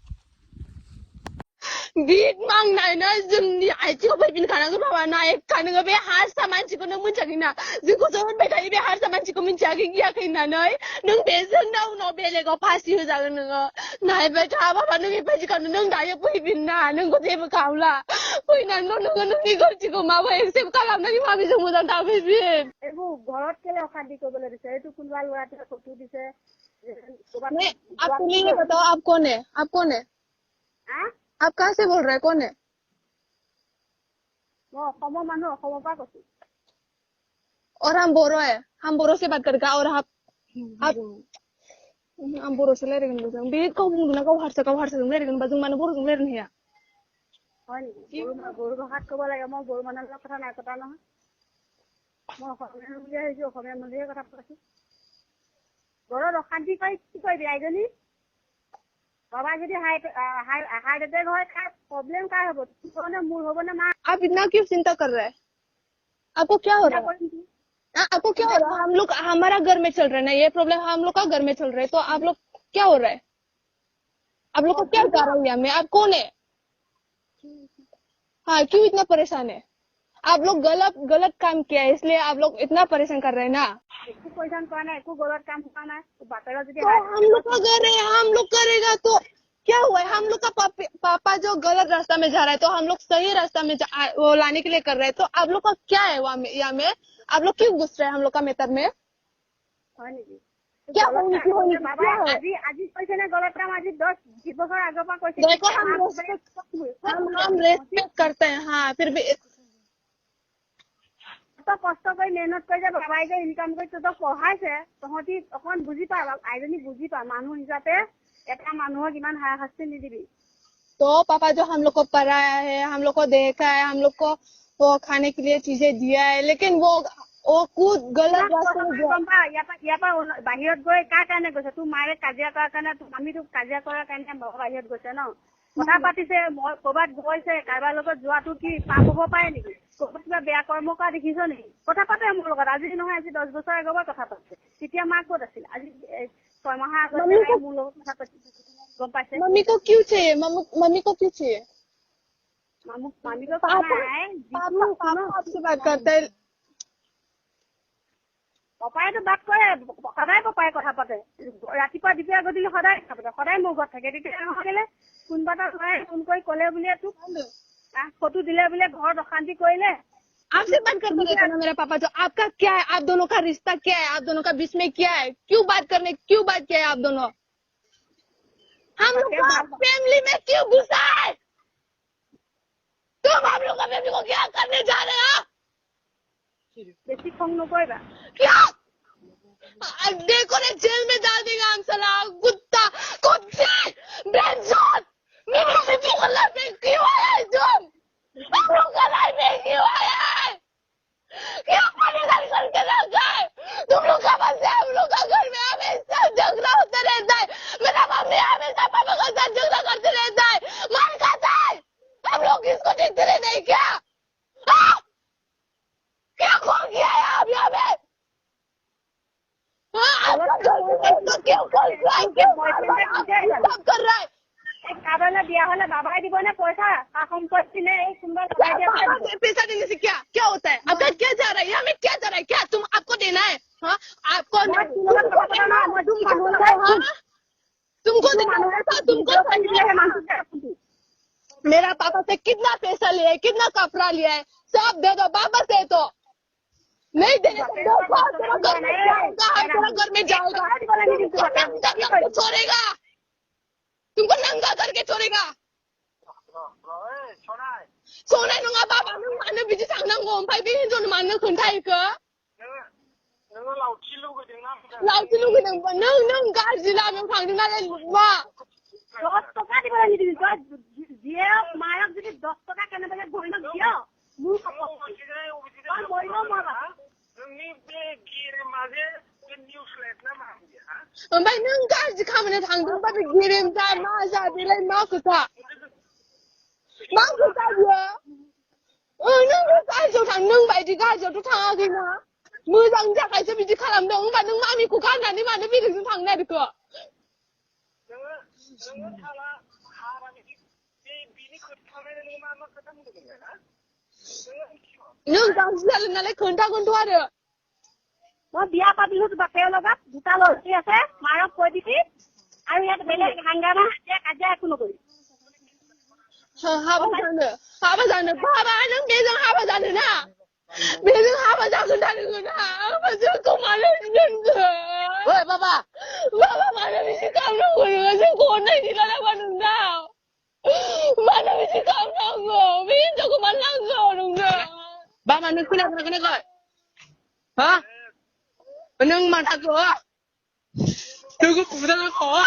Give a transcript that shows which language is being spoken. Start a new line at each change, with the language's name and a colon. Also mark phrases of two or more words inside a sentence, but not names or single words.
Bodo: गित मांनायनो जोंनि आइथिंआव फैफिनखानांगोन बाबा नायखा नोङो बे हारसा मानसिखौ नों मिन्थियाखैना जोंखौसो होनबाय थायो बे हारसा मानसिखौ मिन्थियाखै गियाखै होननानै नों बेजोंनो उनाव बेलेगाव फासि होजागोन नोङो नायबाय था बाबा नों बेबायदि खालामनो नों दायो फैफिनना नोंखौ जेबो खालामला फैनानैल' नोङो नोंनि गोरोन्थिखौ माबा एक्सेप्ट खालामनानै माबिजों मोजां थाफैफिन
Assamese: এইবোৰ ঘৰত কেলে অশান্তি কৰিবলৈ দিছে এইটো কোনোবা ল'ৰাটোৱে ফটো দিছে
Hindi: आपको नहीं है बताओ आप कौन है आप कहाँ से बोल रहे हैं कौन है
Assamese: মই অসমৰ মানুহ অসমৰ পৰা কৈছো
Hindi: और हम बोरो से बात करेगा और आप हम बोरो से
Bodo: रायलायगोन जों बे गाव बुंदोंना गाव हारसाजों रायलायगोन होनबा जों मानो बर'जों रायलायनो हाया
Assamese: হয় নেকি বড়ো ভাষাত ক'ব লাগে মই বড়ো মানুহৰ লগত কথা নাই পতা নহয় মই অসমীয়া বুলি আহিছো অসমীয়া মানুহে কথা পাতিছো ঘৰত অশান্তি কৰি কি কৰিবি আইজনী বাবা যদি হাৰ্ট এটেক হয় কাৰ প্ৰব্লেম কাৰ হ'ব তোৰ নে মোৰ হ'ব নে মা
Hindi: आप इतना क्यों चिंता कर रहे हैं आपको क्या हो रहा है आपको क्या हो रहा है हम लोग हमारा घर में चल रहा है ना ये प्रॉब्लम हम लोग का घर में चल रहा है तो आप लोग क्या हो रहा है आप लोग को क्या कर रहा है मैं आप कौन है हाँ क्यों इतना परेशान है आप लोग गलत काम किया है इसलिए आप लोग इतना परेशान कर रहे हैं ना
Assamese: একো পইচান কৰা নাই একো গলত কাম কৰা নাই বাপেৰৰ যদি
Hindi: हम लोग का घर है हम लोग करेगा तो क्या हुआ है हम लोग का पापा जो गलत रास्ता में जा रहा है तो हम लोग सही रास्ता में वो लाने के लिए कर रहे हैं तो आप लोग का क्या है यहाँ में आप लोग क्यों घुस रहे हैं हम लोग का मेतर में
Assamese: হয় নেকি
Hindi: क्या
Assamese: বাবা আজি কৈছে নে গলত কাম আজি 10 বছৰ আগৰ পৰা কৈছে
Hindi: देखो हम रेस्पेक्ट करते हैं हाँ फिर भी
Assamese: তই কষ্ট কৰি মেহনত কৰি যে বাবাই যে ইনকাম কৰি তহঁতক পঢ়াইছে তহঁতি অকণ বুজি পা আইজনী বুজি পা মানুহ হিচাপে এটা মানুহক ইমান হাৰাশাস্তি নিদিবি
Hindi: तो पापा जो हम लोग को पढ़ाया है हम लोग को देखा है हम लोग को वो खाने के लिए चीजें दिया है लेकिन वो खुद गलत रास्ते में
Assamese: ইয়াৰ পৰা বাহিৰত গৈ কাৰ কাৰণে গৈছে তোৰ মায়ে কাজিয়া কৰাৰ কাৰণে আমি তোক কাজিয়া কৰাৰ কাৰণে বাহিৰত গৈছে ন কথা পাতিছে মই ক'ৰবাত গৈছে কাৰোবাৰ লগত যোৱাটো কি পাপ হ'ব পাৰে নেকি ক'ৰবাত কিবা বেয়া কৰ্ম কৰা দেখিছ নেকি কথা পাতে মোৰ লগত আজি নহয় আজি 10 বছৰ আগৰ পৰা কথা পাতিছে তেতিয়া মা ক'ত আছিল আজি 6 মাহ আগতে মোৰ লগত কথা পাতিছে গম পাইছে
Hindi: मम्मी को क्यों चाहिए मम्मी को क्यों चाहिए मम्मी को कहना है पापा आपसे बात करते हैं
Assamese: পাপাই তো বাত কৰে সদায় পাপাই কথা পাতে ৰাতিপুৱা দিপা গদিলে সদায় কথা পাতে সদায় মোৰ ঘৰত থাকে তেতিয়া নহলে কোনবা এটা লৰাই ফোন কৰি ক'লে বুলিয়ে তোক ফটো দিলে বুলিয়ে ঘৰত অশান্তি কৰিলে
Hindi: आपसे बात करते रहते ना मेरा पापा तो आपका क्या है आप दोनों का रिश्ता क्या है आप दोनों का बीच में क्या है क्यों बात किया है आप दोनों हम लोग का फैमिली में क्यों घुसा है तुम हम लोग का फैमिली को क्या करने जा रहे हो
Assamese: বেছি খং নকৰিবা
Hindi: क्या देखो ने जेल में डाल देगा हम साला कुत्ता कुत्ते बेंजोत मेरे से क्यों गला पे क्यों आया तुम हम लोग का लाइफ में क्यों आया है क्या पानी करके रख गए तुम लोग का बस हम लोग का घर में हमेशा झगड़ा होता रहता है मेरा मम्मी हमेशा पापा के साथ झगड़ा करते रहता है मार खाता है हम लोग इसको देखते रहे नहीं क्या क्या कौन किया है आप यहाँ पे क्यों कर रहा है
Assamese: কাৰোবালৈ বিয়া হলে বাবাই দিব নে পইচা সম্পত্তি নে এই কোনোবা লগাই দিয়া
Hindi: पैसा देने से क्या होता है आपका क्या जा रहा है यहाँ में क्या जा रहा है क्या तुम आपको देना है हाँ आपको तुमको मेरा पापा से कितना पैसा लिया है कितना कपड़ा लिया है सब दे दो वापस दे दो नहीं देने घर में जाएगा छोड़ेगा तुमको नंगा करके छोड़ेगा
Bodo: सोना नङा बाबा नों मानो बिदि थांनांगौ ओमफ्राय बे हिनजावनो मानो खोन्थाहैखो नोङो लावथि लुगैदोंबा नों गाज्रि लामायाव थांदों नालाय मा
Assamese: 10 টকা দিবলৈ নিদিবি তই যিয়ে মায়ক যদি 10 টকা কেনেবাকে ধৰিল দিয় মোৰ
Bodo: नोंनि बे गिरे माजे निउसलेट ना मा ओमफ्राय नों गाज्रि खामानियाव थांदोंबा बे गेरेमसा मा जा बेलाय मा खोथा बियो नों गाज्रियाव थां नों बायदि गाज्रियावथ' थाङाखैना मोजांनि थाखायसो बिदि खालामदों होमबा नों मामिखौ गारनानै मानो बेलेगजों थांनो नागिरखो नोङो थाला हारानि बिनि खोथा थानाय मा खोथा बुंदोंमोन ना नों गाज्रि जादों नालाय खोन्थागोनथ' आरो
Assamese: মই বিয়া পাতিলো বাপেৰ লগত দুটা লৰি আছে মাৰক কৈ দিবি আৰু ইয়াত বেলেগ হাংগামা কাজিয়া একো নকৰি
Bodo: हाबा जानो बाबा नों बेजों हाबा जानो ना बेजों हाबा जागोन ना जोंखौ मानो दोनखो ओइ बाबा मानो बिदि खालामनांगौ नोङो जोंखौ अननाय गैला नामा नोंनाव मानो बिदि खालामनांगौ बे हिनजावखौ मानो नांगौ नोंनो बाबा नों खोनायाखै हा नों माथाखौ नोंखौ बुजानांगौ